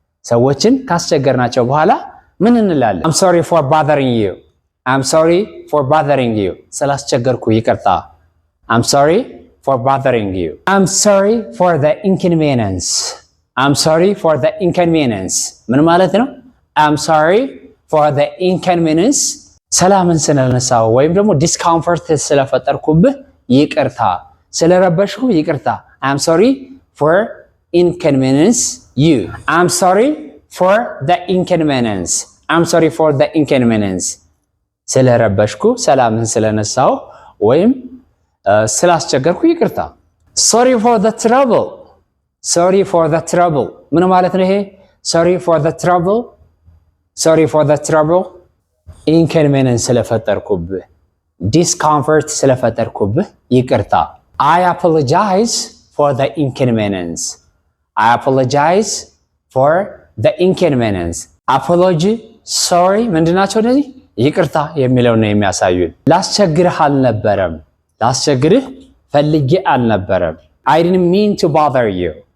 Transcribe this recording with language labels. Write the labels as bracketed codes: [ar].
[am] ሰዎችን ካስቸገርናቸው በኋላ ምን እንላለን? [en] I'm sorry for bothering you. I'm sorry for bothering you [am] ስላስቸገርኩ ይቅርታ። [en] I'm sorry for bothering you. I'm sorry for the inconvenience. I'm sorry for the inconvenience [am] ምን ማለት ነው? [en] I'm sorry for the inconvenience [am] ሰላምን ስለነሳው ወይም ደግሞ ዲስኮምፈርት ስለፈጠርኩብህ ይቅርታ፣ ስለረበሽኩ ይቅርታ። [en] I'm sorry for inconvenience you. I'm sorry for the inconvenience. I'm sorry for the inconvenience [am] ስለረበሽኩ ሰላምን ስለነሳው ወይም ስላስቸገርኩ ይቅርታ። [en] sorry for the trouble sorry for the trouble [am] ምን ማለት ነው ይሄ [en] sorry for the trouble sorry for the trouble inconvenience [am] ስለፈጠርኩብህ [en] discomfort [am] ስለፈጠርኩብህ ይቅርታ [en] I apologize for the inconvenience I apologize for the inconvenience apology sorry [am] ምንድናቸው እነዚህ ይቅርታ የሚለው ነው የሚያሳዩን ላስቸግርህ አልነበረም ላስቸግርህ ፈልጌ አልነበረም [en] I didn't mean to bother you